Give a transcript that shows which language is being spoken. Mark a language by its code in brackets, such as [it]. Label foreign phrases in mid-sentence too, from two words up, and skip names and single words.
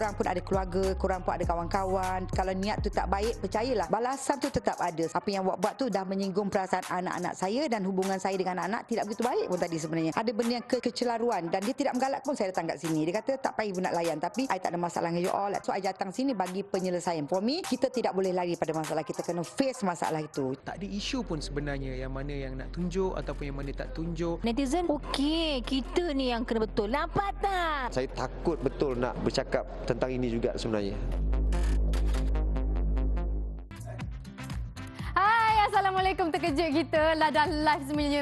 [ms] Korang pun ada keluarga, korang pun ada kawan-kawan. Kalau niat tu tak baik, percayalah balasan tu tetap ada. Apa yang buat tu dah menyinggung perasaan anak-anak saya dan hubungan saya dengan anak-anak tidak begitu baik pun tadi sebenarnya. Ada benda yang kecelaruan dan dia tidak menggalak pun saya datang kat sini. Dia kata tak payah nak layan, tapi I tak ada masalah dengan [en] you all. [ms] So I datang sini bagi penyelesaian. [en] For me, [ms] kita tidak boleh lari pada masalah. Kita kena face masalah itu. Tak ada isu pun sebenarnya yang mana yang nak tunjuk ataupun yang mana tak tunjuk. Netizen, okey, kita ni yang kena betul. Nampak tak? Saya takut betul nak bercakap tentang ini juga sebenarnya. Assalamualaikum, terkejut kita lah dah live semuanya.